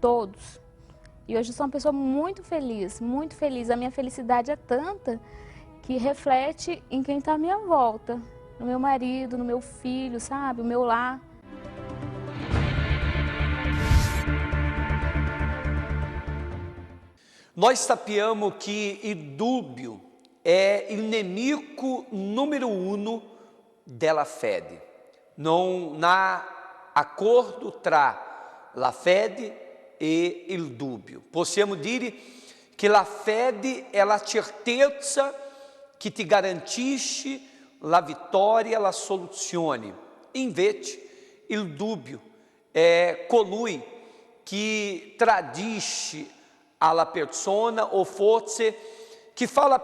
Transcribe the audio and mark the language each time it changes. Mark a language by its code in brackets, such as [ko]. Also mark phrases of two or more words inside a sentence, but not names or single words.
[pt] E hoje eu sou uma pessoa muito feliz, muito feliz. A minha felicidade é tanta que reflete em quem está à minha volta. No meu marido, no meu filho, sabe? O meu lar. [it] Nós sappiamo que il dubbio è il nemico numero 1 della fede. Non [pt] há acordo [it] tra la fede e il dubbio. Possiamo dire che la fede è la certezza che ti garantisce la vittoria, la soluzione. Invece il dubbio è colui che tradisce alla persona o forse che fa la